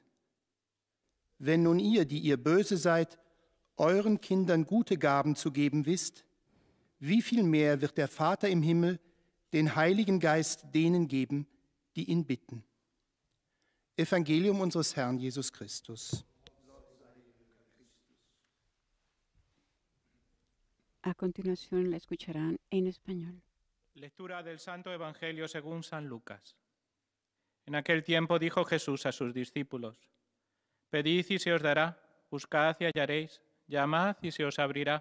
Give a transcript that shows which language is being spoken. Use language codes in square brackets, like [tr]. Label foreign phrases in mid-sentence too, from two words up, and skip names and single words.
[de] Wenn nun ihr, die ihr böse seid, euren Kindern gute Gaben zu geben wisst, wie viel mehr wird der Vater im Himmel den Heiligen Geist denen geben, die ihn bitten. Evangelium unseres Herrn Jesus Christus. [es] A continuación la escucharán en español. Lectura del Santo Evangelio según San Lucas. En aquel tiempo dijo Jesús a sus discípulos: Pedid y se os dará, buscad y hallaréis, llamad y se os abrirá.